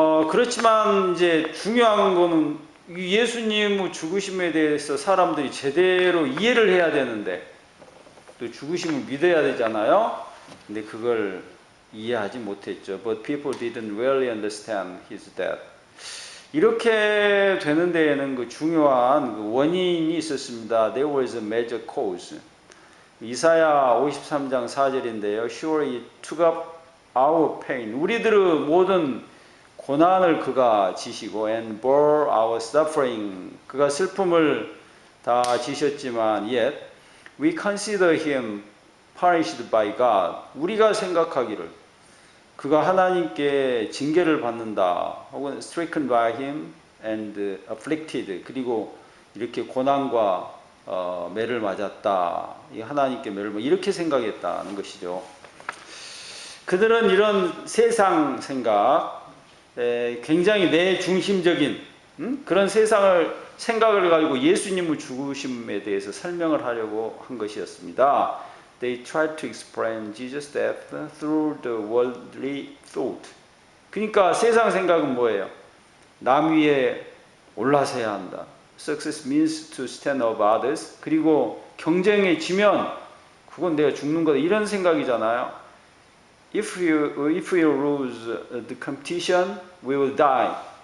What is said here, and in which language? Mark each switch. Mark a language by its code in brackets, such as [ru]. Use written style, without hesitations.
[ko] 그렇지만 이제 중요한 거는 예수님의 죽으심에 대해서 사람들이 제대로 이해를 해야 되는데 또 죽으심을 믿어야 되잖아요. 근데 그걸 이해하지 못했죠. [en] But people didn't really understand his death. [ko] 이렇게 되는 데에는 그 중요한 그 원인이 있었습니다. [en] There was a major cause. [ko] 이사야 53장 4절인데요. [en] Surely he took up our pain. [ko] 우리들의 모든 고난을 그가 지시고 [en] and bore our suffering. [ko] 그가 슬픔을 다 지셨지만 [en] yet we consider him punished by God. [ko] 우리가 생각하기를 그가 하나님께 징계를 받는다. 혹은 [en] stricken by him and afflicted. [ko] 그리고 이렇게 고난과 매를 맞았다. 하나님께 매를 이렇게 생각했다는 것이죠. 그들은 이런 세상 생각, 굉장히 내 중심적인 그런 생각을 가지고 예수님의 죽으심에 대해서 설명을 하려고 한 것이었습니다. [en] they tried to explain Jesus' death through the worldly thought. [ko] 그러니까 세상 생각은 뭐예요? 남 위에 올라서야 한다. [en] Success means to stand above others. [ko] 그리고 경쟁에 지면 그건 내가 죽는 거다. 이런 생각이잖아요. [en] If we lose the competition, we will die.